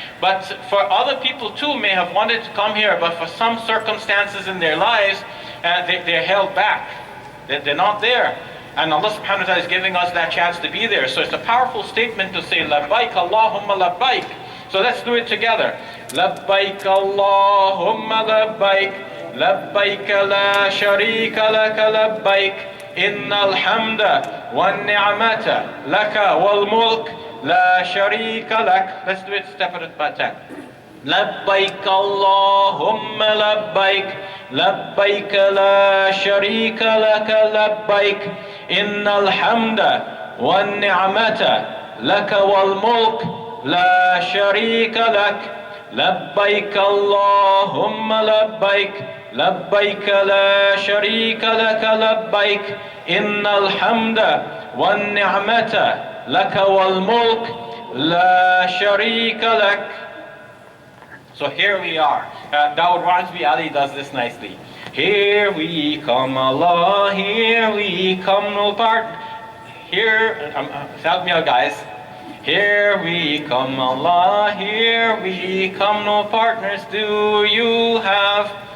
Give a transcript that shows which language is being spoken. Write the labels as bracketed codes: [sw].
[en] But for other people too may have wanted to come here, but for some circumstances in their lives, they're held back. They're not there. And Allah subhanahu wa ta'ala is giving us that chance to be there. So it's a powerful statement to say, labbaik Allahumma labbaik. So let's do it together. Labbaik Allahumma labbaik. [ar] لبيك لا شريك لك لبيك إن الحمد والنعمة لك والملك لا شريك لك. [en] Let's do it step at a time. [ar] لبيك اللهم لبيك لبيك لا شريك لك لبيك إن الحمد والنعمة لك والملك لا شريك لك لبيك اللهم لبيك لبيك لا شريك لك لبيك إن الحمد والنعمة لك والملك لا شريك لك. [en] So here we are. Shabir Ally does this nicely. Here we come, Allah, here we come, no part. Here, help me out, guys. Here we come, Allah, here we come, no partners do you have.